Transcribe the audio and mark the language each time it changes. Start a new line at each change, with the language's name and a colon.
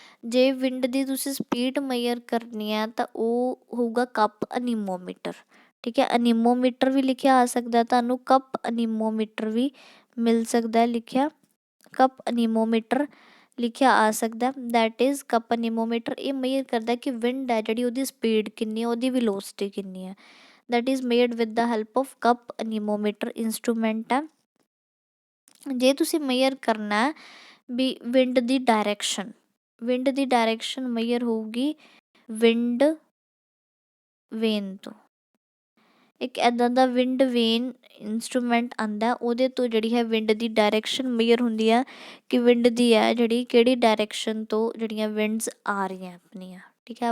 Punjabi: ਜੇ ਵਿੰਡ ਦੀ ਤੁਸੀਂ speed major ਕਰਨੀ ਹੈ ਤਾਂ ਉਹ ਹੋਊਗਾ ਕੱਪ ਅਨੀਮੋਮੀਟਰ, ਠੀਕ ਹੈ। ਅਨੀਮੋਮੀਟਰ ਵੀ ਲਿਖਿਆ ਆ ਸਕਦਾ ਤੁਹਾਨੂੰ, ਕੱਪ ਅਨੀਮੋਮੀਟਰ ਵੀ ਮਿਲ ਸਕਦਾ ਲਿਖਿਆ, ਕੱਪ ਅਨੀਮੋਮੀਟਰ ਲਿਖਿਆ ਆ ਸਕਦਾ।
English: that is
Punjabi: ਕੱਪ ਅਨੀਮੋਮੀਟਰ ਇਹ ਮੇਜਰ ਕਰਦਾ ਕਿ ਵਿੰਡ ਹੈ ਜਿਹੜੀ ਉਹਦੀ ਸਪੀਡ ਕਿੰਨੀ ਹੈ, ਉਹਦੀ ਵੈਲੋਸਿਟੀ ਕਿੰਨੀ ਹੈ।
English: that is made with the help of cup anemometer instrument
Punjabi: ਹੈ। ਜੇ ਤੁਸੀਂ ਮੇਜਰ ਕਰਨਾ ਵੀ ਵਿੰਡ ਦੀ ਡਾਇਰੈਕਸ਼ਨ, ਵਿੰਡ ਦੀ ਡਾਇਰੈਕਸ਼ਨ ਮੇਜਰ ਹੋਊਗੀ ਵਿੰਡ ਵੇਨ ਤੋਂ। ਇੱਕ ਇੱਦਾਂ ਦਾ ਵਿੰਡ ਵੇਨ ਇੰਸਟਰੂਮੈਂਟ ਆਉਂਦਾ, ਉਹਦੇ ਤੋਂ ਜਿਹੜੀ ਹੈ ਵਿੰਡ ਦੀ ਡਾਇਰੈਕਸ਼ਨ ਮੇਜਰ ਹੁੰਦੀ ਆ ਕਿ ਵਿੰਡ ਦੀ ਹੈ ਜਿਹੜੀ ਕਿਹੜੀ ਡਾਇਰੈਕਸ਼ਨ ਤੋਂ ਜਿਹੜੀਆਂ ਵਿੰਡਸ ਆ ਰਹੀਆਂ ਆਪਣੀਆਂ, ਠੀਕ ਹੈ।